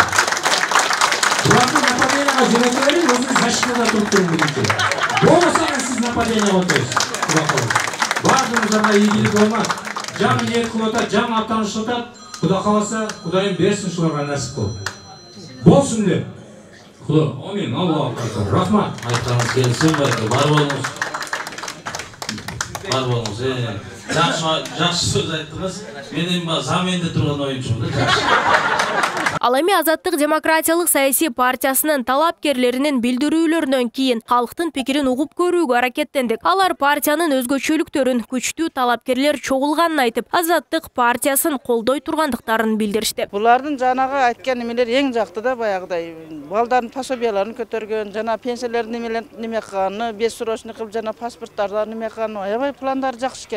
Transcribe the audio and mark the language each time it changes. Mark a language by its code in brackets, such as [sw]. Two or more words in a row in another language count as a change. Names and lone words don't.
[ky] Буларды нападенияга жөнөтө берип, өзүңүз защитада туруп туруңуз. Болмаса сиз нападение отойсуз. Бардыгыңыздарга ийгилик болмак. Жаңы ниет кылып атат, жаңы аттанышып атат. Кудай кааласа, Кудайым берсин ушуларга насип кылып. Болсун деп. Кудай, амин, [ar] الله أكبر. [ky] Рахмат. [kk] Айтқаныңыз келсін бәлкі, бар болыңыз. Бар болыңыз. Жақсы сөз айттыңыз. Мен заменде тұрған ойыншымды жақсы. [ky] Ал эми Азаттык демократиялык саясий партиясынын талапкерлеринин билдирүүлөрүнөн кийин калктын пикирин угуп көрүүгө аракеттендик. Алар партиянын өзгөчөлүктөрүн, күчтүү талапкерлер чогулганын айтып, Азаттык партиясын колдой тургандыктарын билдиришти. Булардын жанагы айткан эмелер эң жакты да баягыдай. Балдардын пособияларын көтөргөн, жана пенсиялердин неме кылганы, бессрочный кылып, жана паспорттарды неме кылганы, аябай пландары жакшы экен.